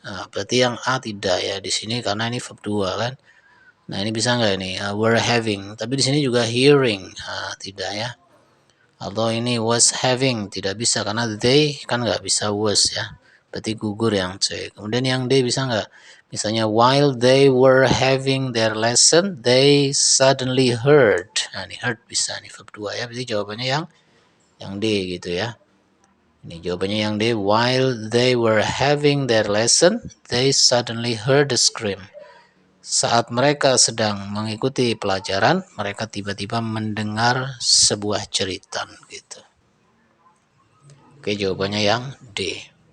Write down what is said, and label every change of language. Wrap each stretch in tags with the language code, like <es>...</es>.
<id>Berarti yang A tidak ya di sini karena ini verb 2 kan. Nah, ini bisa nggak ini?</id> <en>Were having,</en> <id>tapi di sini juga</id> <en>hearing,</en> <id>tidak ya. Atau ini</id> <en>was having,</en> <id>tidak bisa karena they kan nggak bisa was ya. Berarti gugur yang C. Kemudian yang D bisa nggak? Misalnya</id> <en>while they were having their lesson, they suddenly heard.</en> <id>Nah, ini heard bisa nih verb 2 ya. Berarti jawabannya yang D gitu ya. Ini jawabannya yang D.</id> <en>While they were having their lesson, they suddenly heard a scream.</en> <id>Saat mereka sedang mengikuti pelajaran, mereka tiba-tiba mendengar sebuah jeritan gitu. Oke, jawabannya yang D.</id>